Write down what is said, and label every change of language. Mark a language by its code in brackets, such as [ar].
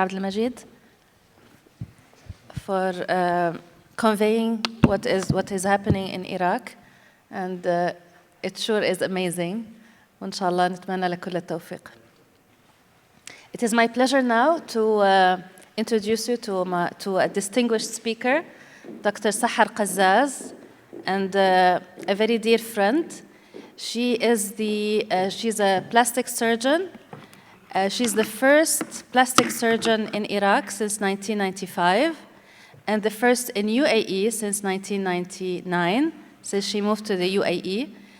[en] Abdel Majid, for conveying what is happening in Iraq, and it sure is amazing. [ar] وإن شاء الله نتمنى لك كل التوفيق. [en] It is my pleasure now to introduce you to a distinguished speaker, Dr. Sahar Qazzaz, and a very dear friend. She's a plastic surgeon. She's the first plastic surgeon in Iraq since 1995, and the first in UAE since 1999, since she moved to the UAE.